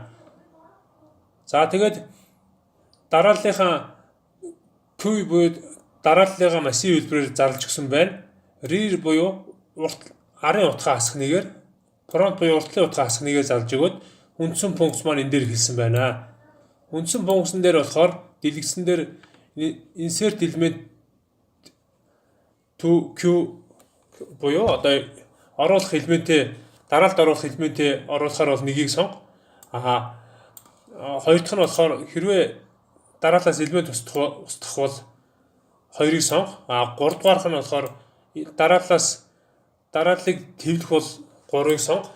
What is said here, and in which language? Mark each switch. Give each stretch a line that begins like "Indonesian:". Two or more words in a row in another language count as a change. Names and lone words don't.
Mongolian: За тэгээд дарааллынхаа queue буюу дарааллынхаа массив хэлбэрээр зарлж өгсөн байна. Rear буюу арын утгаа хасах нэгээр, front буюу уртлын утгаа хасах нэгээр зарлж өгөөд үндсэн функц маань энэ дээр хэлсэн байна. Үндсэн функцэн дээр болохоор дэлгэцэн дээр
English: insert element to queue
Mongolian: буюу одоо оруулах элементээ дараалд оруулах элементээ оруулахаар бол нэгийг сонго. Хоёр дахь нь болохоор хэрвээ дараалаас элемент устгах бол хоёрыг сонго. Гурав дахь нь болохоор дарааллыг хэвлэх бол 3-ыг сонго.